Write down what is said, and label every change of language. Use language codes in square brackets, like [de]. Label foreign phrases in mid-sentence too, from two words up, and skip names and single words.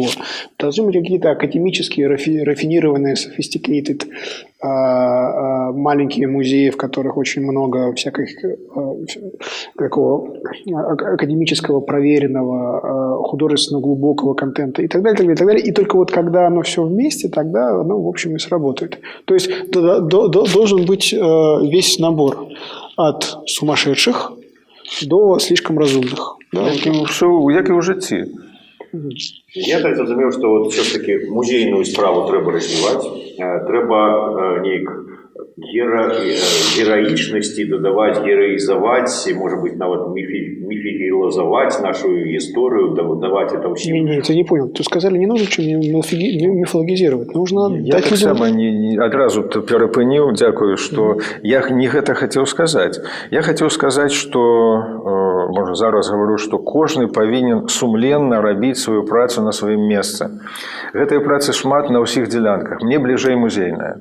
[ru] Должны быть какие-то академические, рафинированные, sophisticated, маленькие музеи, в которых очень много всяких такого академического, проверенного, художественно глубокого контента и так далее, и так далее, и так далее. И только вот когда оно все вместе, тогда оно, в общем, и сработает. То есть должен быть весь набор от сумасшедших до слишком разумных. Да? [be] Як і ў жыцці. Я так зразумеў, што [ru] вот все ж таки музейную [be] справу трэба развіваць, трэба нейк гераічнасці дадаваць, гераізаваць, [ru] может быть, [be] нават міфігілазаваць нашу гісторыю, даваць это ўсім. [ru] Не, ты не понял. Ты сказали, не нужно мифологизировать. Нужно [be] я так само адразу перапыніў, дзякую, што я не гэта хацеў сказаць. Я хацеў сказаць, што, можа, зараз гавару, што кожны павінен сумленна рабіць сваю працу на сваім месцы. Гэтай працы шмат на ўсіх дзелянках. Мне бліжэй музейная.